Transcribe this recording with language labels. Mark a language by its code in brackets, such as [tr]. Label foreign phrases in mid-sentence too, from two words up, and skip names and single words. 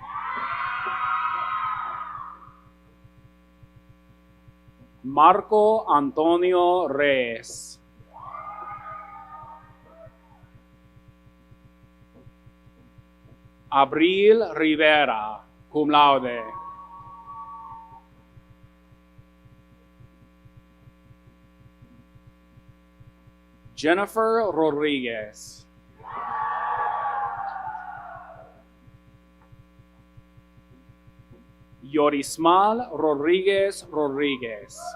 [es] Marco Antonio Reyes. Abril Rivera, [la] cum laude. [es] Jennifer Rodriguez. Yorismal Rodriguez Rodriguez.